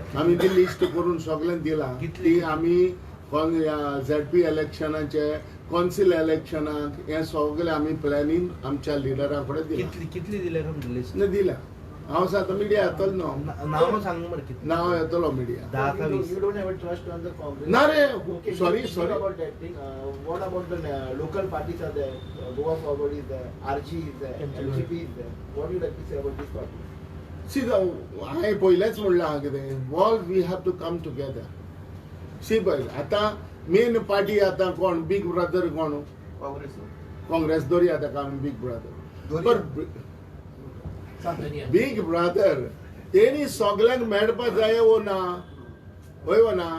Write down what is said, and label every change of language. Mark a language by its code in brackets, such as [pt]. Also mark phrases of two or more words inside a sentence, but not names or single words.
[kok] आमी ती लिस्ट करून सगळ्यांक दिला. ती आमी झेडपी इलेक्शनाचे कौन्सिल इलेक्शनाक हे सगळे आमी प्लॅनिंग आमच्या लिडरा कडेन दिला. कितली दिले लिस्ट? दिला. हांव सांगता मिडिया येतलो न्हू. नांव सांग मरे कितली. नांव येतलो मिडिया. 10 का 20? [en] You don't have a trust on the Congress. [kok] ना रे [en] Okay, सॉरी speak सॉरी. about that thing. What about the local parties are there? Goa Forward is there. RG is there. LGP is there. What do you like to say about this party? [kok] सी हांवें पयलेंच म्हणलां हांव कितें [en] all we have to come together. [kok] सी पळय आतां [en] main party [kok] आतां कोण [en] big brother [kok] कोण काँग्रेस दोरी आतां काम [en] big brother. [kok] पण [en] big brother [kok] तेणी सगळ्यांक मेळपाक जाय वो ना हय वो ना.